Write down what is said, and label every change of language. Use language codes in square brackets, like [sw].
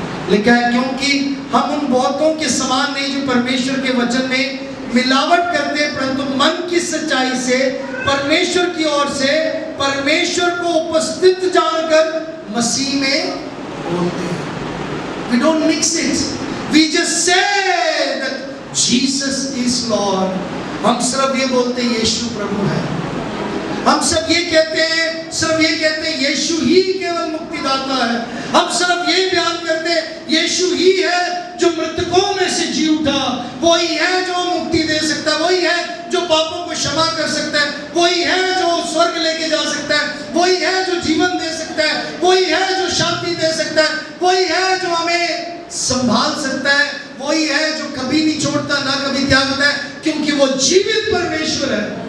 [hi] लिखा है क्योंकि हम उन बहुतों के समान नहीं जो परमेश्वर के वचन में मिलावट करते, परंतु मन की सच्चाई से परमेश्वर की ओर से परमेश्वर को उपस्थित जानकर मसीह में बोलते हैं। [en] We don't mix it. We just say that Jesus is Lord. [hi] हम सिर्फ ये बोलते हैं यीशु प्रभु है। हम सब ये कहते हैं, सिर्फ ये कहते हैं यीशु ही केवल मुक्तिदाता है। हम सिर्फ ये बयान करते हैं यीशु ही है जो मृतकों में से जी उठा, वही है जो मुक्ति दे सकता है, वही है जो पापों को क्षमा कर सकता है, वही है जो स्वर्ग लेके जा सकता है, वही है जो जीवन दे सकता है, वही है जो शांति दे सकता है, वही है जो हमें संभाल सकता है, वही है जो कभी नहीं छोड़ता ना कभी त्यागता है, क्योंकि वो जीवित परमेश्वर है।